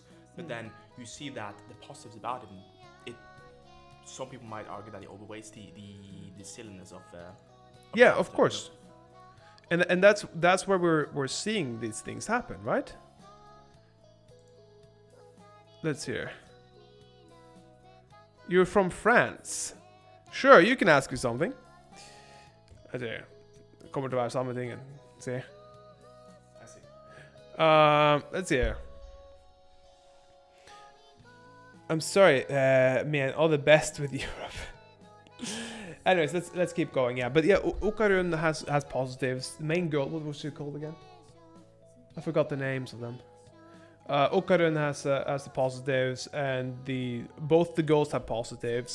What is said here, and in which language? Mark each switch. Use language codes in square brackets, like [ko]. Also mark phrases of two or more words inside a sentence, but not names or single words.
[en] But then you see that the positives about him, some people might argue that he overweights the silliness of. Yeah, of course. And that's where we're seeing these things happen, right? Let's hear. You're from France. Sure, you can ask me something. [no] Det kommer til å være samme tingen. Se. [en] I see. Let's see. I'm sorry, man. All the best with Europe. Anyways, let's keep going. Yeah, but yeah, Okarun has positives. The main girl, what was she called again? I forgot the names of them. Okarun has the positives, and both the girls have positives.